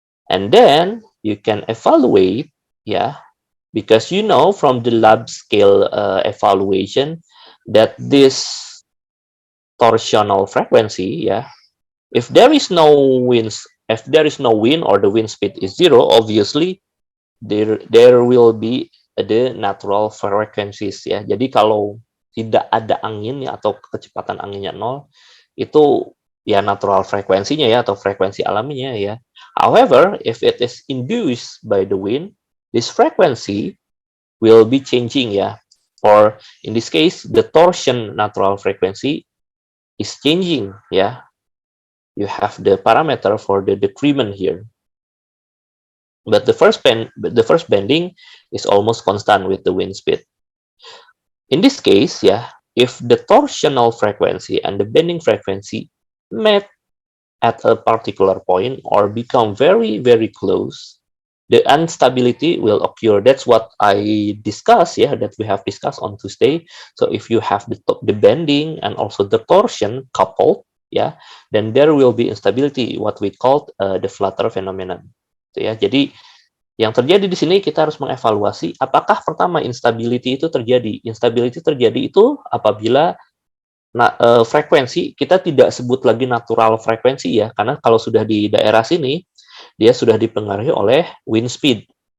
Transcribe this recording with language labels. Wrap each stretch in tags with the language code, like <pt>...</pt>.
<en>And then you can evaluate, yeah, because you know from the lab scale evaluation that this torsional frequency, yeah, if there is no wind or the wind speed is 0, obviously there will be the natural frequencies, ya.</en> <id>Jadi kalau tidak ada angin ya, atau kecepatan anginnya 0, itu ya natural frekuensinya ya, atau frekuensi alaminya ya.</id> <en>However, if it is induced by the wind, this frequency will be changing, ya. Or in this case, the torsion natural frequency is changing, ya. You have the parameter for the decrement here. But the first bending is almost constant with the wind speed. In this case, yeah, if the torsional frequency and the bending frequency met at a particular point or become very, very close, the instability will occur. That's what I discussed, yeah, that we have discussed on Tuesday. So if you have the bending and also the torsion coupled, yeah, then there will be instability, what we call the flutter phenomenon.</en> <id>Ya, jadi yang terjadi di sini kita harus mengevaluasi apakah pertama instability itu terjadi. Instability terjadi itu apabila frekuensi kita tidak sebut lagi natural frekuensi, ya, karena kalau sudah di daerah sini dia sudah dipengaruhi oleh wind speed.</id>